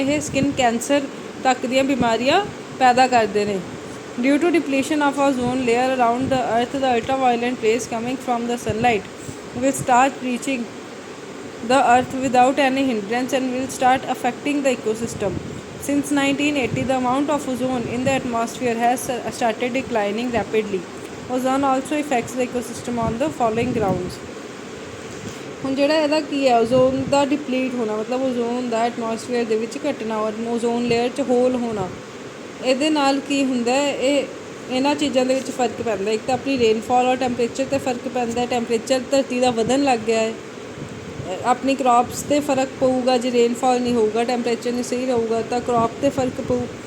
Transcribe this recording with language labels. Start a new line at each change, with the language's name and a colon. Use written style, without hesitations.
Punjabi: ਇਹ skin cancer ਤੱਕ ਦੀਆਂ ਬਿਮਾਰੀਆਂ ਪੈਦਾ ਕਰਦੇ ਨੇ।
English: Due to depletion of ozone layer around the earth, the ultraviolet rays coming from the sunlight will start reaching the earth without any hindrance and will start affecting the ecosystem. Since 1980, the amount of ozone in the atmosphere has started declining rapidly. Ozone also affects the ecosystem on the following grounds.
Punjabi: ਹੁਣ ਜਿਹੜਾ ਇਹਦਾ ਕੀ ਹੈ, ozone ਦਾ deplete ਹੋਣਾ, ਮਤਲਬ ozone ਦਾ atmosphere ਦੇ ਵਿੱਚ ਘਟਣਾ, ozone layer 'ਚ ਹੋਲ ਹੋਣਾ, ਇਹਦੇ ਨਾਲ ਕੀ ਹੁੰਦਾ? ਇਹਨਾਂ ਚੀਜ਼ਾਂ ਦੇ ਵਿੱਚ ਫਰਕ ਪੈਂਦਾ। ਇੱਕ ਤਾਂ ਆਪਣੀ ਰੇਨਫਾਲ ਔਰ ਟੈਂਪਰੇਚਰ 'ਤੇ ਫਰਕ ਪੈਂਦਾ। ਟੈਂਪਰੇਚਰ ਧਰਤੀ ਦਾ ਵਧਣ ਲੱਗ ਗਿਆ ਹੈ। ਆਪਣੀ ਕ੍ਰੌਪਸ 'ਤੇ ਫਰਕ ਪਊਗਾ ਜੇ ਰੇਨਫਾਲ ਨਹੀਂ ਹੋਊਗਾ, ਟੈਂਪਰੇਚਰ ਨਹੀਂ ਸਹੀ ਰਹੂਗਾ ਤਾਂ ਕ੍ਰੌਪ 'ਤੇ ਫਰਕ ਪਊ।